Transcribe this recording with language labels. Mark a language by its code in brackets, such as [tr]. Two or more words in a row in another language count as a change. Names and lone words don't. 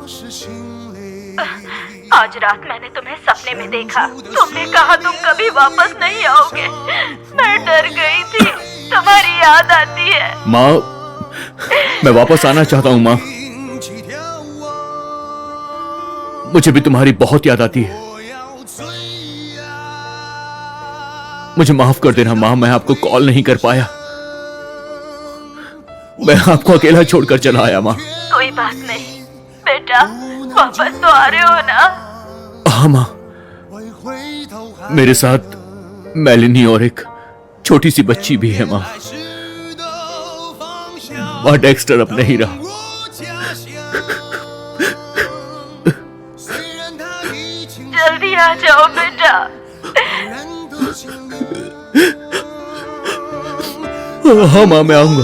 [hi] आज रात मैंने तुम्हें सपने में देखा। तुमने कहा तुम कभी वापस नहीं आओगे। मैं डर गई थी, तुम्हारी याद आती है। माँ, मैं वापस आना चाहता हूँ माँ। मुझे भी तुम्हारी बहुत याद आती है। [zh] 我要追呀。 [hi] मुझे माफ कर देना माँ, मैं आपको कॉल नहीं कर पाया। मैं आपको अकेला छोड़कर चला आया माँ। कोई बात नहीं बेटा, वापस तो आ रहे हो ना? हाँ माँ, [zh] 会回头看 [hi] मेरे साथ मेलिनी और एक छोटी सी बच्ची भी है माँ। [zh] 来时的方向。 [hi] माँ डेक्स्टर अब नहीं रहा। [zh] 我家乡，虽然它已经 [hi] जल्दी आ जाओ बेटा। [zh] 人的心里。 [hi] हाँ माँ, मैं आऊंगा।